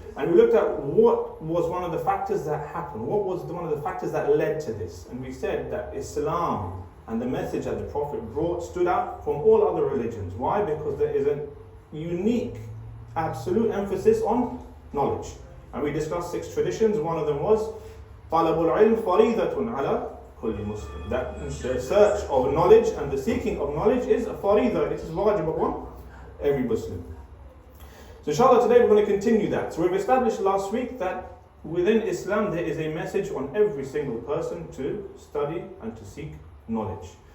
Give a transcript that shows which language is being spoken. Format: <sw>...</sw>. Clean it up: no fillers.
<en>And we looked at what was one of the factors that happened. What was one of the factors that led to this? And we said that Islam and the message that the Prophet brought stood out from all other religions. Why? Because there is a unique, absolute emphasis on knowledge. And we discussed 6 traditions. One of them was</en> <ar>طَلَبُ الْعِلْمِ فَرِيضَةٌ عَلَى كُلِّ مُسْلِمٍ.</ar> <en>That the search of knowledge and the seeking of knowledge is a farida. It is wajib upon every Muslim. So inshallah today we're going to continue that. So we've established last week that within Islam there is a message on every single person to study and to seek knowledge.</en>